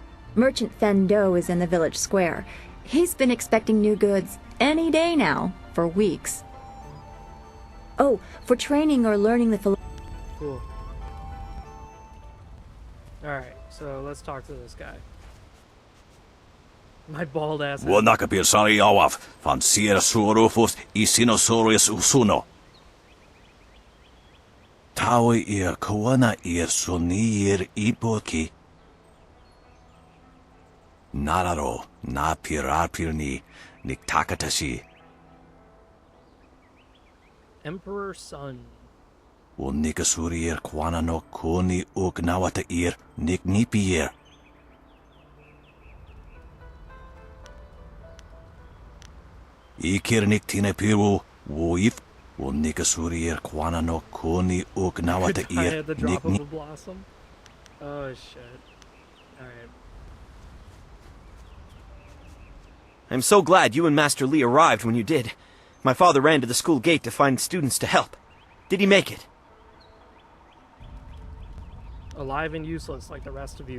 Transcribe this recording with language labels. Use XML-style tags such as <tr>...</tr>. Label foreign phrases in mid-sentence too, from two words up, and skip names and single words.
<en>Merchant Fen Do is in the village square. He's been expecting new goods any day now, for weeks. Oh, for training or learning the Cool. Alright, so let's talk to this guy. My bald ass. Wanakapir Sariawaf, van Sir Surufus y Sinosaurus Usuno. Tawi ir Koana ir Sunir Ipoki. Nararo, na pirapirni, Niktakatashi. Emperor's son. Unikasurir Kwana no Kuni Ugnawata ir Niknipier. Ikir Niktine Piru, Wuif, Unikasurir Kwana no Kuni Ugnawata I ir had the drop of a Nikni. blossom. Oh shit. Alright. I'm so glad you and Master Li arrived when you did. My father ran to the school gate to find students to help. Did he make it? Alive and useless like the rest of you.</en>